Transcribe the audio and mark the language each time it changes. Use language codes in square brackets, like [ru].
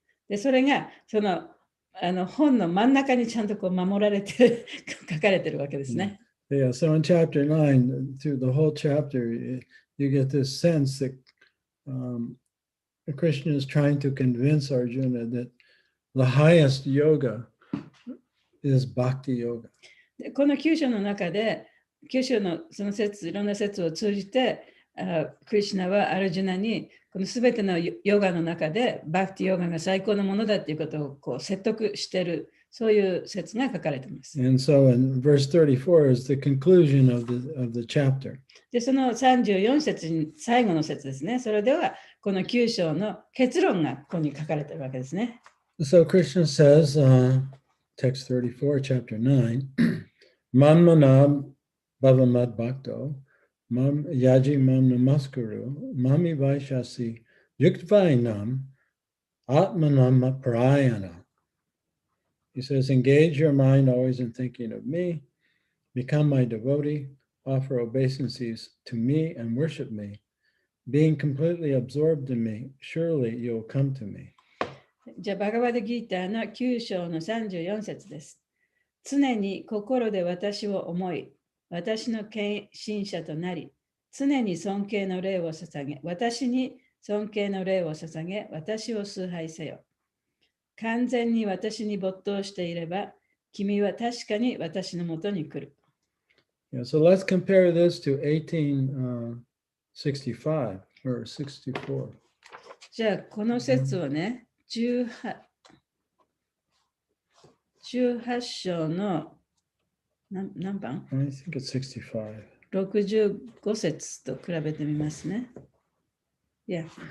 [ja] で、それがその本の真ん中にちゃんとこう守られて書かれてるわけですね。 [en] Yeah, so in chapter 9, through the whole chapter, you get this sense that Krishna is trying to convince Arjuna that the highest yoga is bhakti yoga. [ja] で、この9章の中で、9章のその説、いろんな説を通じて、クリシュナはアルジュナにこのすべてのヨガの中でバクティヨガが最高のものだということをこう説得している、そういう説が書かれています。 [en] And so in verse 34 is the conclusion of the chapter. で、その34節に最後の説ですね。それではこの9章の結論がここに書かれているわけですね。 So Krishna says, text 34, chapter 9, [sa] Manmanab Bhavamad Bhakto, Mam Yaji Mam Namaskaru, Mami Vaishasi Yuktvainam, Atmanam Parayana. [en] He says, engage your mind always in thinking of me, become my devotee, offer obeisances to me and worship me. Being completely absorbed in me, surely you'll come to me. [ja] じゃあ、バガバデギーターの9章の34節です。常に心で私を思い、私の献身者となり、常に尊敬の礼を捧げ、私に尊敬の礼を捧げ、私を崇拝せよ。完全に私に没頭していれば、君は確かに私のもとに来る。 [en] Yeah, so let's compare this to 1865 or 64. [ja] じゃあ、この説をね、18章の何番 [en] I think it's 65. [ja] 65節と比べてみますね。Yeah.